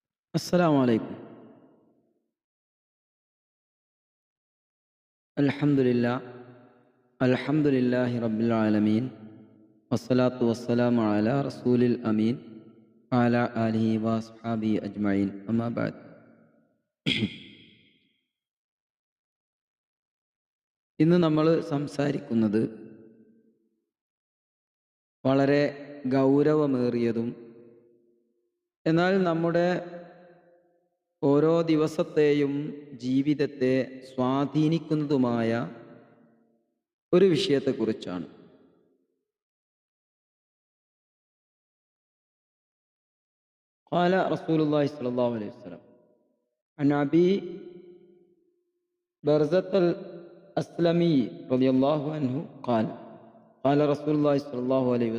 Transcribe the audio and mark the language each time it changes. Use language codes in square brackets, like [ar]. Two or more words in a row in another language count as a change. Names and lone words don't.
[ar] السلام عليكم. الحمد لله الحمد لله رب العالمين والصلاة والسلام على رسول الأمين وعلى آله وأصحابه أجمعين أما بعد. [ml] ഇന്ന് നമ്മൾ സംസാരിക്കുന്നത് വളരെ ഗൗരവമേറിയതും എന്നാൽ നമ്മുടെ ഓരോ ദിവസത്തെയും ജീവിതത്തെ സ്വാധീനിക്കുന്നതുമായ ഒരു വിഷയത്തെക്കുറിച്ചാണ്. [ar] قال رسول الله صلى الله عليه وسلم عن أبي برزة الأسلمي رضي الله عنه قال قال رسول الله صلى الله عليه